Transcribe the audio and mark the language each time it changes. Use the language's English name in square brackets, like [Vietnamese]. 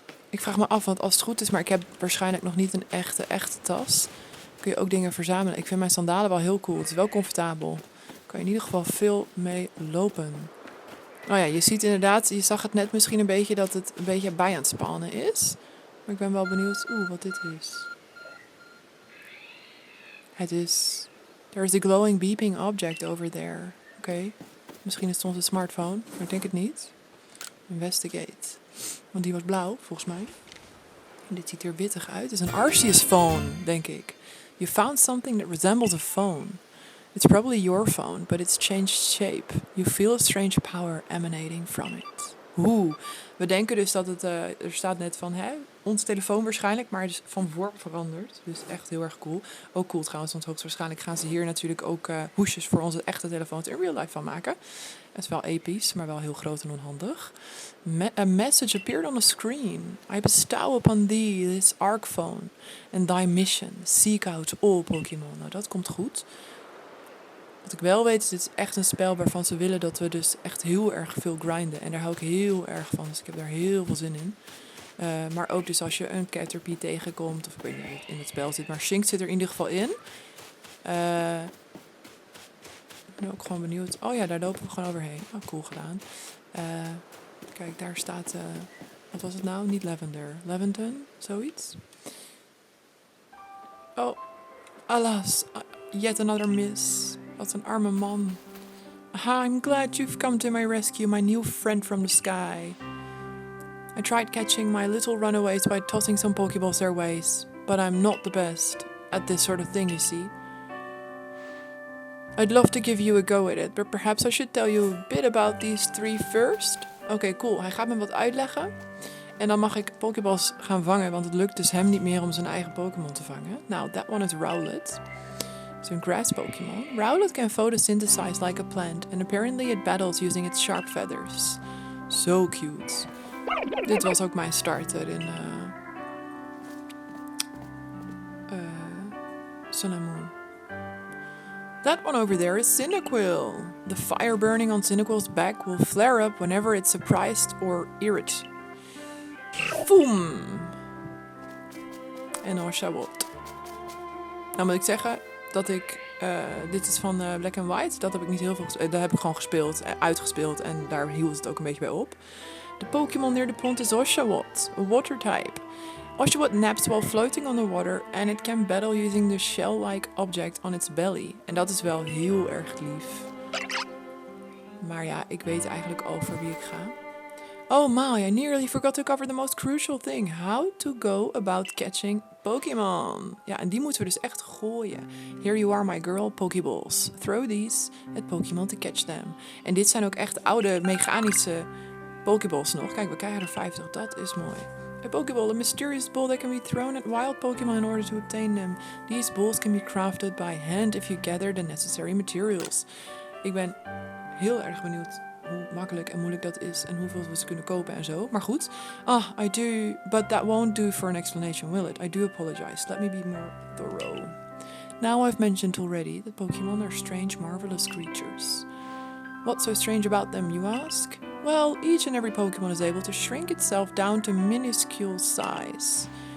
[Dutch] Ik vraag me af, want als het goed is, maar ik heb waarschijnlijk nog niet een echte tas. Kun je ook dingen verzamelen. Ik vind mijn sandalen wel heel cool. Het is wel comfortabel. Kan je in ieder geval veel mee lopen. Nou ja, je ziet inderdaad, je zag het net misschien een beetje dat het een beetje bij aan het spannen is. Maar ik ben wel benieuwd, wat dit is. Het is... [English] There's a glowing beeping object over there. [Dutch] Oké. Misschien is het onze smartphone, maar ik denk het niet. Investigate. Want die was blauw, volgens mij. En dit ziet er wittig uit. Het is een Arceus phone, denk ik. [English] You found something that resembles a phone. It's probably your phone, but it's changed shape. You feel a strange power emanating from it. [Dutch] We denken dus dat het... er staat net van, ons telefoon waarschijnlijk, maar het is van vorm veranderd. Dus echt heel erg cool. Ook cool trouwens, want hoogstwaarschijnlijk gaan ze hier natuurlijk ook hoesjes voor onze echte telefoons [English] in real life [Dutch] van maken. Het is wel episch, maar wel heel groot en onhandig. [English] A message appeared on the screen. I bestow upon thee this arc phone. And thy mission, seek out all Pokémon. [Dutch] Nou, dat komt goed. Wat ik wel weet is, dit is echt een spel waarvan ze willen dat we dus echt heel erg veel grinden. En daar hou ik heel erg van, dus ik heb daar heel veel zin in. Maar ook dus als je een Caterpie tegenkomt, of ik weet niet hoe het in het spel zit, maar Shink zit er in ieder geval in. Ik ben ook gewoon benieuwd. Oh ja, daar lopen we gewoon overheen. Oh, cool gedaan. Kijk, daar staat... wat was het nou? Niet Lavender. Leventon? Zoiets? [English] Oh, alas. Yet another miss. [Dutch] Wat een arme man. [English] I'm glad you've come to my rescue, my new friend from the sky. I tried catching my little runaways by tossing some Pokeballs their ways, but I'm not the best at this sort of thing, you see. I'd love to give you a go at it, but perhaps I should tell you a bit about these 3 first. [Dutch] Oké, cool. Hij gaat me wat uitleggen. En dan mag ik Pokéballs gaan vangen, want het lukt dus hem niet meer om zijn eigen Pokémon te vangen. [English] Now, that one is Rowlet. It's a grass Pokémon. Rowlet can photosynthesize like a plant, and apparently it battles using its sharp feathers. So cute. [Dutch] Dit was ook mijn starter in Sun and Moon. [English] That one over there is Cyndaquil. The fire burning on Cyndaquil's back will flare up whenever it's surprised or irritated. Boom! [Dutch] En Oshawott. Nou moet ik zeggen dat ik... dit is van Black and White. Dat heb ik niet heel veel gespeeld. Dat heb ik gewoon gespeeld, uitgespeeld. En daar hield het ook een beetje bij op. [English] The Pokémon near the pond is Oshawott, a water type. Oshawott naps while floating on the water. And it can battle using the shell-like object on its belly. [Dutch] En dat is wel heel erg lief. Maar ja, ik weet eigenlijk al voor wie ik ga. [English] Oh my, I nearly forgot to cover the most crucial thing. How to go about catching Pokémon. [Dutch] Ja, en die moeten we dus echt gooien. [English] Here you are, my girl, Pokéballs. Throw these at Pokémon to catch them. [Dutch] En dit zijn ook echt oude mechanische Pokéballs nog. Kijk, we krijgen er 50. Dat is mooi. [English] A Pokéball, a mysterious ball that can be thrown at wild Pokémon in order to obtain them. These balls can be crafted by hand if you gather the necessary materials. [Dutch] Ik ben heel erg benieuwd hoe makkelijk en moeilijk dat is en hoeveel we ze kunnen kopen en zo. Maar goed. [English] I do, but that won't do for an explanation, will it? I do apologize. Let me be more thorough. Now I've mentioned already that Pokemon are strange, marvelous creatures. What's so strange about them, you ask? Well, each and every Pokemon is able to shrink itself down to minuscule size.